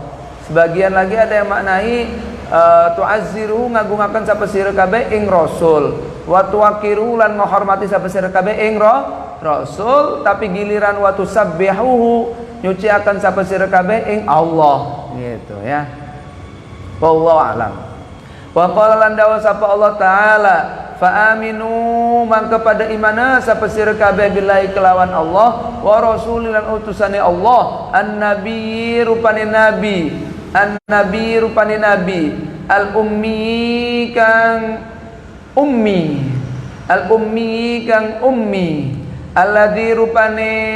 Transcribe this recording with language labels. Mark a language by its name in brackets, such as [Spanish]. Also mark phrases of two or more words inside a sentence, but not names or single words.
[Indonesian] Sebagian lagi ada yang maknai [Javanese] tu'azziruhu ngagungaken sapa sira kabeh ing Rasul, [Arabic] وتوقروه [Javanese] lan menghormati sapa sira kabeh ing Rasul, [Indonesian] tapi giliran [Arabic] وتسبحوه [Javanese] nyuciaken sapa sira kabeh ing Allah, [Indonesian] gitu ya. [Arabic] والله أعلم. وقال [Javanese] lan dawa sapa Allah taala, [Arabic] فآمنوا [Javanese] mangka pada imana sapa sira kabeh billahi kelawan Allah, [Arabic] ورسوله [Javanese] lan utusane Allah, an-nabi rupane nabi, an-nabi rupane nabi, al-ummi kang ummi, al-ummi kang ummi, alladzi rupane